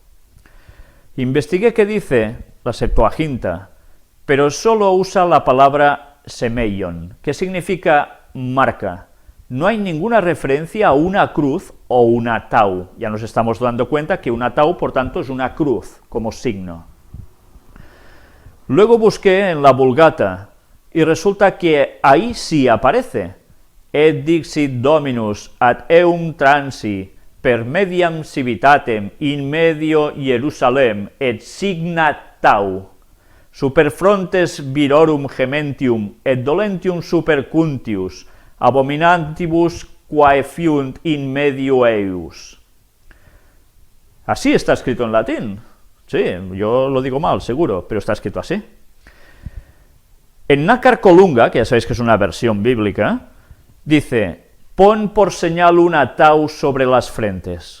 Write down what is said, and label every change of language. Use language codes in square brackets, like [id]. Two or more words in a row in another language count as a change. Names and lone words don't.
[es] Investigué qué dice la Septuaginta, pero solo usa la palabra semeion, que significa marca. No hay ninguna referencia a una cruz o una tau. Ya nos estamos dando cuenta que una tau, por tanto, es una cruz como signo. Luego busqué en la Vulgata y resulta que ahí sí aparece: [la] et dixit Dominus ad eum transi per mediam civitatem in medio Jerusalem et signa tau super frontes virorum gementium et dolentium super cuntius abominantibus quae fiunt in medio eius. [es] Así está escrito en latín. Sí, yo lo digo mal, seguro, pero está escrito así. En Nácar Colunga, que ya sabéis que es una versión bíblica, dice: pon por señal una tau sobre las frentes.